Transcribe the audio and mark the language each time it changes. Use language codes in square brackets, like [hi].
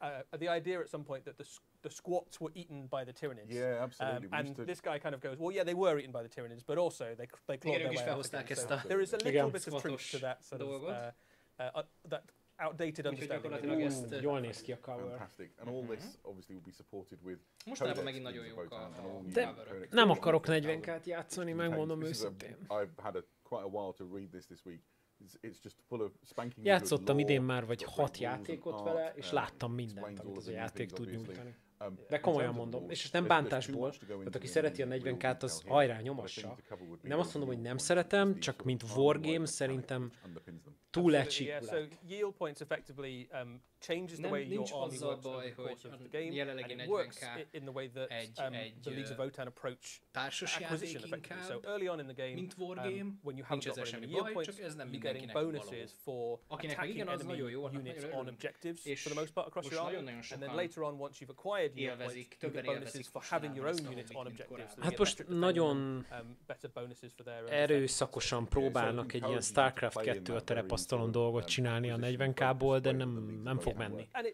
[en] The idea at some point that the squats were eaten by the Tyranids. Yeah, absolutely. And this guy kind of goes, well, yeah, they were eaten by the Tyranids, but also they clawed their way out again. So there is a little bit of truth to that sort of that outdated understanding. [hu] Jól néz ki a cover. [en] Fantastic. And all this obviously will be supported with [hu] Mostanában megint nagyon jók a De nem akarok 40k-t játszani, megmondom őszintén. [en] I've had quite a while to read this week. It's just full of spanking. [hu] Játszottam idén már vagy 6 játékot vele, és láttam mindent, amit az a játék tud nyújtani. De komolyan mondom, és nem bántásból, tehát aki szereti a 40k-t, az hajrá nyomassa. Nem azt mondom, hogy nem szeretem, csak mint wargame szerintem túl egysíkú lett. [en] Yield points effectively changes the way your army works over the course of the game, and it works in the way that the Leagues of Wotan approach acquisition effectively. So early on in the game, when you haven't got very many yield points, you're getting bonuses for attacking enemy units on objectives for the most part across your army, and then later on, once you've acquired yield points, you get bonuses for having your own units on objectives. [hu] Hát most nagyon erőszakosan próbálnak egy ilyen StarCraft 2 a terepasztalon dolgot csinálni a 40k-ból, de nem fog menni.